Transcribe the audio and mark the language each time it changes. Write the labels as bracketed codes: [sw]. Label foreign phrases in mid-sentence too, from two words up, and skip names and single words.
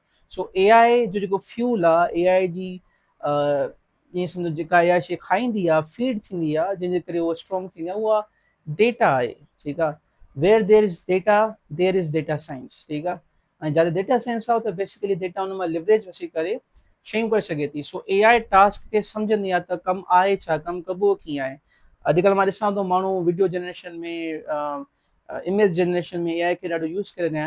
[sd] सो AI जो जेको फ्यूल आहे, AI जी ईअं सम्झो जेका AI शइ खाईंदी आहे, फीड थींदी आहे, जंहिंजे करे उहा स्ट्रॉन्ग थींदी आहे, उहा डेटा आहे। ठीकु आहे, [en] where there is data there is data science. [sd] ठीकु आहे, ऐं जिते [en] data science [sd] आहे त बेसिकली डेटा हुन मां लिवरेज वठी करे शयूं करे सघे थी। सो AI टास्क खे सम्झंदी आहे त कमु आहे छा, कमु कबो कीअं आहे। अॼुकल्ह मां ॾिसां थो माण्हू [en] video generation [sd] में, [en] image generation [sd] में AI खे ॾाढो यूज़ करे रहिया आहिनि।